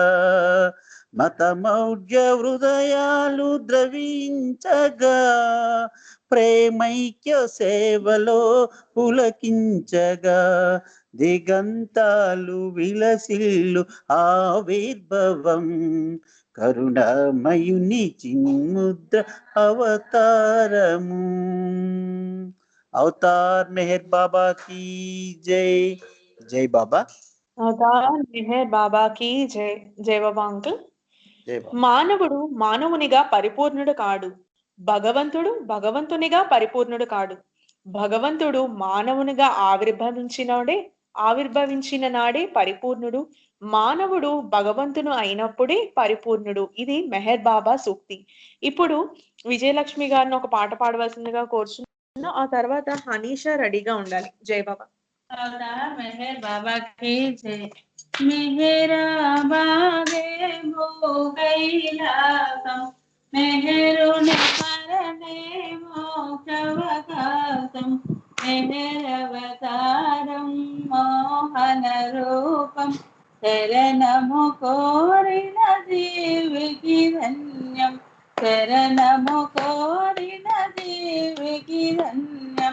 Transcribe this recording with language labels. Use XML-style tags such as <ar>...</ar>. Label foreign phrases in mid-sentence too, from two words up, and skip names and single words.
<te>మతమౌఢ్య హృదయాలు ద్రవించగా, ప్రేమైక్య సేవలో పులకించగా. దిగంతాలు విలసిల్లు ఆవిర్భవం, కరుణామయుని చిన్ముద్ర అవతారము. అవతార్ మెహర్ బాబా</te> <hi>की जय.</hi> <te>జై బాబా. అవతార్ మెహర్ బాబా</te> <hi>की जय.</hi> <te>జై బాబా అంకుల్. మానవుడు మానవునిగా పరిపూర్ణుడు కాడు, భగవంతుడు భగవంతునిగా పరిపూర్ణుడు కాడు. భగవంతుడు మానవునిగా ఆవిర్భవించిన నాడే పరిపూర్ణుడు. మానవుడు భగవంతుడు అయినప్పుడే పరిపూర్ణుడు. ఇది మెహర్ బాబా సూక్తి. ఇప్పుడు విజయలక్ష్మి గారిని ఒక పాట పాడవలసిందిగా కోరుచున్నా. ఆ తర్వాత హనీషా రెడీగా ఉండాలి. జై బాబా.</te> <hi>మెహర్ బాబా की जय.</hi> <te>మెహరా బాగే భో కైలాసమ, మెహరుని స్మరణే మోక్షవకాశమ, మెహరవతారమ మోహన రూపమ, శరణము కోరిన జీవికీ ధన్యమ, శరణము కోరిన జీవికీ ధన్యమ.</te>